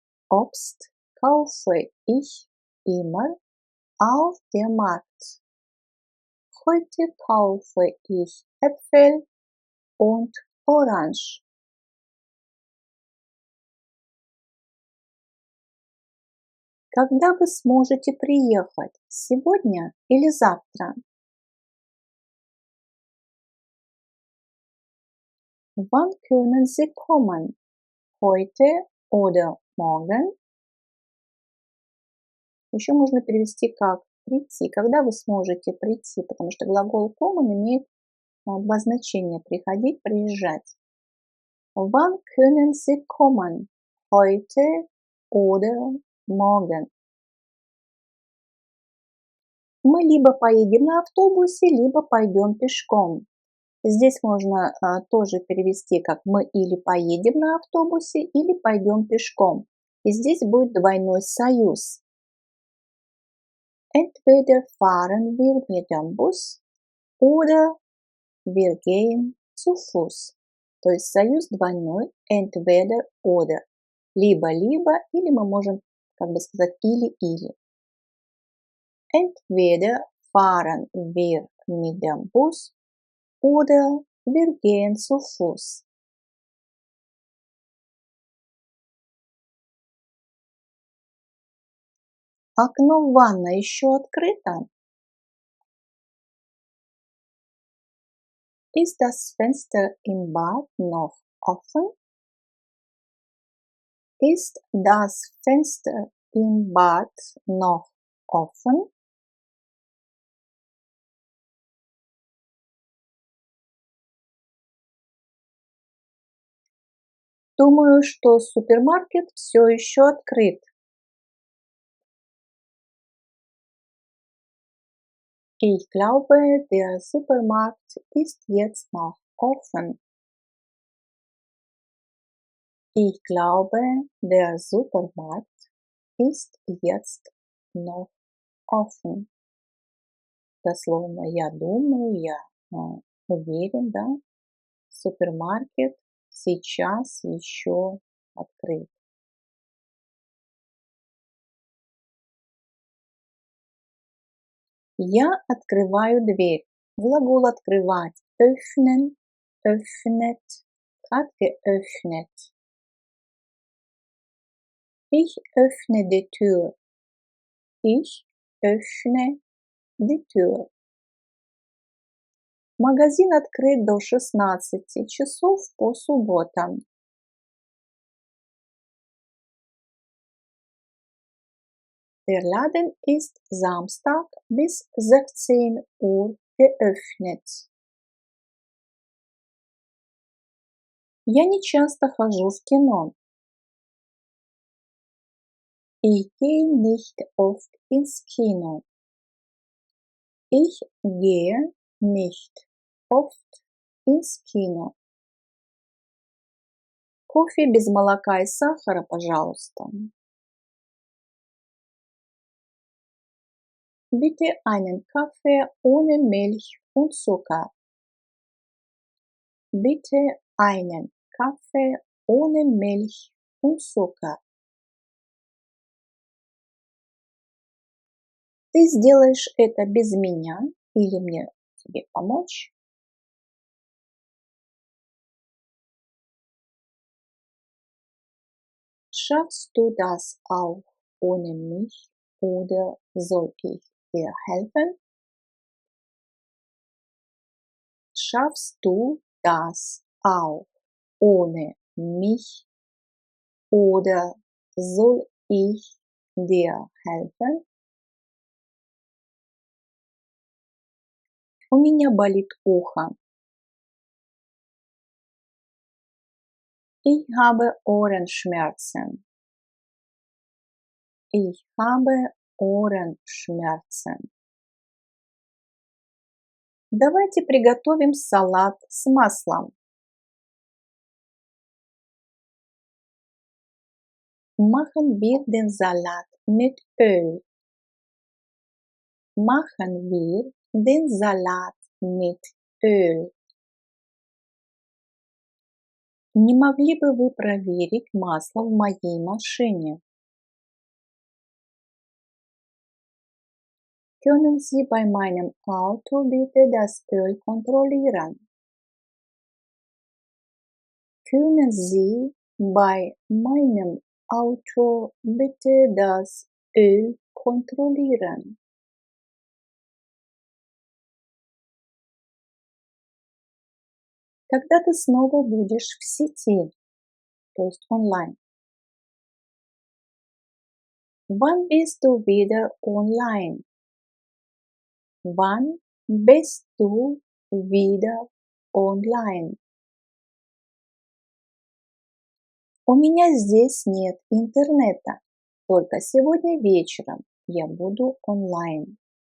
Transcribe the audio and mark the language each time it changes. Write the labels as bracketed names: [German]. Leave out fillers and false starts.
[German] Obst kaufe ich immer auf dem Markt. Heute kaufe ich Äpfel und Orange. [Russian] Когда вы сможете приехать? Сегодня или завтра? [German] Wann können Sie kommen? Heute oder morgen? [Russian] Еще можно перевести как прийти. Когда вы сможете прийти? Потому что глагол kommen имеет два значения. Приходить, приезжать. [German] Wann können Sie kommen? Heute oder morgen? [Russian] Мы либо поедем на автобусе, либо пойдем пешком. Здесь можно тоже перевести как мы или поедем на автобусе, или пойдем пешком. И здесь будет двойной союз. [German] Entweder fahren wir mit dem Bus oder wir gehen zu Fuß. [Russian] То есть союз двойной [German] entweder oder. [Russian] Либо-либо, или мы можем как бы сказать или-или. [German] Entweder fahren wir mit dem Bus oder wir gehen zu Fuß. [Russian] Окно в ванной еще открыто? [German] Ist das Fenster im Bad noch offen? Ist das Fenster im Bad noch offen? [Russian] Думаю, что супермаркет все еще открыт. [German] Ich glaube, der Supermarkt ist jetzt noch offen. Ich glaube, der Supermarkt ist jetzt noch offen. [Russian] Дословно я думаю, я уверен, да, супермаркет сейчас еще открыт. Я открываю дверь. Глагол открывать. [German] Öffnen, öffnet, hat geöffnet. Ich öffne die Tür. Ich öffne die Tür. [Russian] Магазин открыт до 16 часов по субботам. [German] Der Laden ist Samstag bis 16 Uhr geöffnet. [Russian] Я не часто хожу в кино. [German] Ich gehe nicht oft ins Kino. Ich gehe nicht oft ins Kino. [Russian] Кофе без молока и сахара, пожалуйста. [German] Bitte einen Kaffee ohne Milch und Zucker. Bitte einen Kaffee ohne Milch und Zucker. [Russian] Ты сделаешь это без меня или мне тебе помочь? [German] Schaffst du das auch ohne mich oder soll ich dir helfen? Schaffst du das auch ohne mich oder soll ich dir helfen? [Russian] У меня болит ухо. [German] Ich habe Ohrenschmerzen. Ich habe Ohrenschmerzen. [Russian] Давайте приготовим салат с маслом. [German] Machen wir den Salat mit Öl. Machen wir den Salat mit Öl. [Russian] Не могли бы вы проверить масло в моей машине? [German] Können Sie bei meinem Auto bitte das Öl kontrollieren? Können Sie bei meinem Auto bitte das Öl kontrollieren? [Russian] Когда ты снова будешь в сети, то есть online? [German] Wann bist du wieder online? Wann bist du wieder online? [Russian] У меня здесь нет интернета. Только сегодня вечером я буду онлайн.